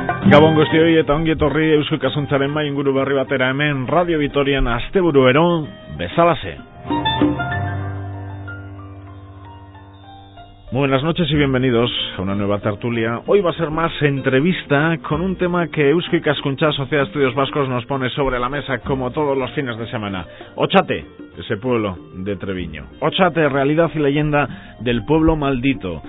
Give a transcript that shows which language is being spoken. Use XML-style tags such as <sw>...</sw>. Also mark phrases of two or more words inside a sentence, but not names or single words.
<eu>Gabon guztioi eta ongi etorri Eusko Ikasuntzaren mai inguru berri batera hemen Radio Vitorian asteburuero bezalaxe.</eu> <es>Muy buenas noches y bienvenidos a una nueva tertulia. Hoy va a ser más entrevista con un tema que Eusko Ikaskuntza, Sociedad de Estudios Vascos, nos pone sobre la mesa como todos los fines de semana. Ochate, ese pueblo de Treviño. Ochate, realidad y leyenda del pueblo maldito.</es>